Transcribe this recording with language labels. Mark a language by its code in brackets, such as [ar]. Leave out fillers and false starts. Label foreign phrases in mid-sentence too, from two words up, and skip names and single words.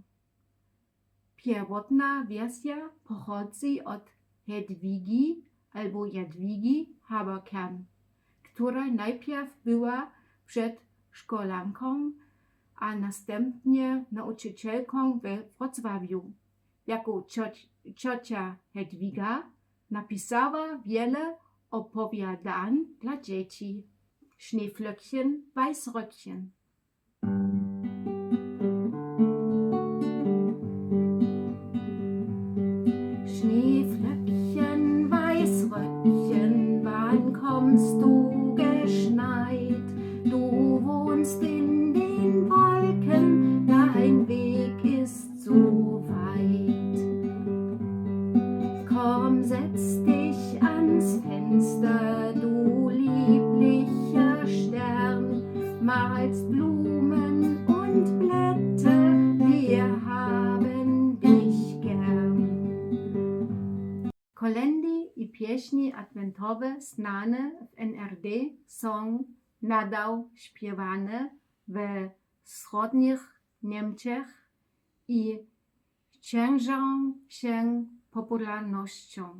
[pl] Pierwotna wersja pochodzi od Hedwigi albo Jadwigi Haberkern, która najpierw była przedszkolanką, a następnie nauczycielką we Wrocławiu. Jako ciocia Hedwiga napisała wiele opowiadań dla dzieci. [de] Schneeflöckchen, Weißröckchen. Schneeflöckchen, Weißröckchen, wann kommst du geschneit? Du wohnst in den Wolken, dein Weg ist so weit. Komm, setz dich ans Fenster, du lieblicher Stern, malst Blumen und Blätter, wir haben dich gern. [pl] Kolendy i pieśni adwentowe znane w NRD są nadal śpiewane we wschodnich Niemczech i cieszą się popularnością.